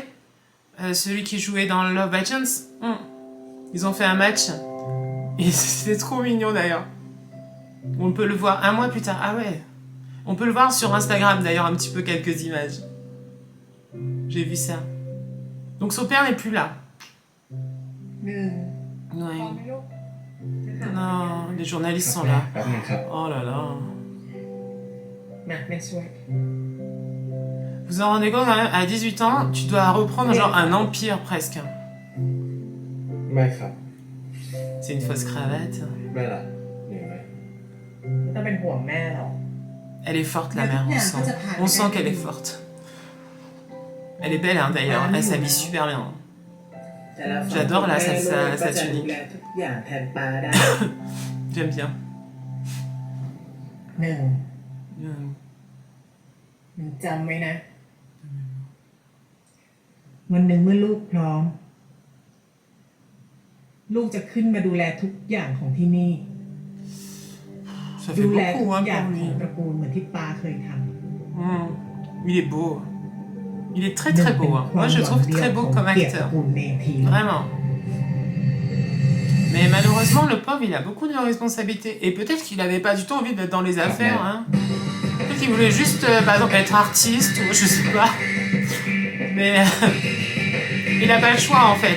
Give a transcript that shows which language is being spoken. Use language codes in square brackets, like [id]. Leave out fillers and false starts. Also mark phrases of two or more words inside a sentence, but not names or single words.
[fr] Celui qui jouait dans Love by Chance. Ils ont fait un match. Et c'était trop mignon d'ailleurs. On peut le voir un mois plus tard. Ah ouais. On peut le voir sur Instagram d'ailleurs un petit peu quelques images. J'ai vu ça. Donc son père n'est plus là. [th] หนึ่ง [fr] Ouais. [th] พร้อมไหมลูกจะถาม [fr] Non, les journalistes sont [th] แม่ [fr] là. [th] แป๊บนึงครับ [fr] Oh là là. [th] มาแม่ช่วย [fr] Vous en rendez compte quand même, à 18 ans, tu dois reprendre genre un empire presque. [th] แม่ครับ [fr] C'est une fausse cravate. [th] แม่ล่ะเหนื่อยไหม ไม่ต้องเป็นห่วงแม่หรอก [fr] Elle est forte la mère, on sent. On sent qu'elle est forte. Elle est belle hein, d'ailleurs, elle s'habille super bien. [th] แต่เราสอง [fr] J'adore là [th] แม่ [fr] sa [th] ลูกก็จะดู [fr] tunique. [th] แลทุกอย่างแทนปาได้ [fr] J'aime bien. [th] หนึ่ง Mm. หนึ่งจำไว้นะ วันหนึ่งเมื่อลูกพร้อม ลูกจะขึ้นมาดูแลทุกอย่างของที่นี่ [fr] Ça fait [th] ดูแลทุ [fr] beaucoup [th] ก [fr] hein, [th] อย่าง [fr] pour [th] ของ [fr] lui. [th] ตระกูลเหมือนที่ปาเคยทำ [fr] Il est beau. Il est très [th] หนึ่ง [fr] très [th] เป็น [fr] beau. Hein. [th] ควา [fr] Moi [th] ม [fr] je [th] หวัง [fr] trouve [th] เดียว [fr] très [th] ข [fr] beau [th] อง [fr] comme [th] เกียรติตระ [fr] acteur. [th] กูลเมธี [fr] Vraiment. Mais malheureusement, le pauvre, il a beaucoup de responsabilités. Et peut-être qu'il n'avait pas du tout envie d'être dans les affaires. Hein. Peut-être qu'il voulait juste, par exemple, être artiste ou je sais pas. Mais il n'a pas le choix en fait.